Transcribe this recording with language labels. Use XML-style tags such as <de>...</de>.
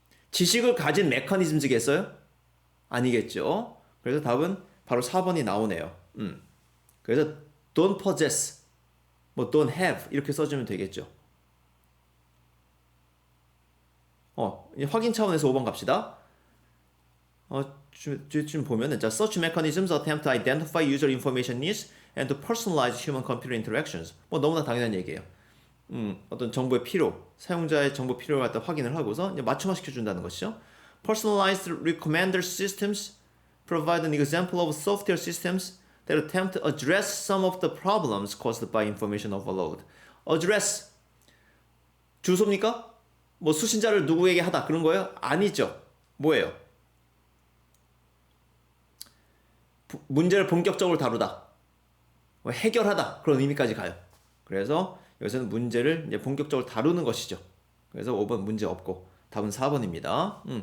<ko>지식을 가진 메커니즘이겠어요? 아니겠죠. 그래서 답은 바로 4번이 나오네요. 그래서</ko> <en>don't possess,</en> <ko>뭐</ko> <en>don't have</en> <ko>이렇게 써주면 되겠죠. 이제 확인 차원에서 5번 갑시다. 좀 보면은 자,</ko> <en>such mechanisms attempt to identify user information needs and to personalize human-computer interactions.</en> <ko>뭐 너무나 당연한 얘기예요. 어떤 정보의 필요, 사용자의 정보 필요를 갖다 확인을 하고서 이제 맞춤화 시켜준다는 것이죠.</ko> <en>Personalized recommender systems provide an example of software systems that attempt to address some of the problems caused by information overload.</en> <ko>Address 주소입니까? 뭐 수신자를 누구에게 하다 그런 거예요? 아니죠. 뭐예요? 문제를 본격적으로 다루다, 해결하다 그런 의미까지 가요. 그래서 여기서는 문제를 이제 본격적으로 다루는 것이죠. 그래서 5번 문제 없고 답은 4번입니다.</ko>